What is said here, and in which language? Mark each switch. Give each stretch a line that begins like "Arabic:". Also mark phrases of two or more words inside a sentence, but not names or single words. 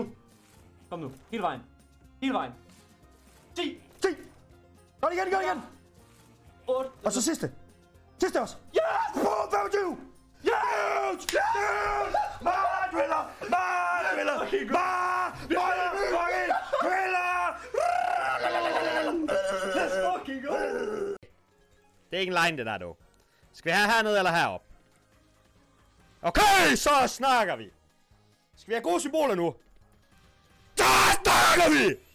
Danish: Nu. Kom nu. Hele vejen. Hele vejen. 10. 10. Gør det igen, gør det igen. 8. Og så sidste. Sidste også. Yes! På 25! Yes! Yes! Driller! Driller! Fucking driller!
English: Let's fucking go!
Danish: Det er ikke en line, det der, dog. Skal vi have hernede eller heroppe? Okay, så snakker vi. Skal vi have gode symboler nu? Der snakker vi!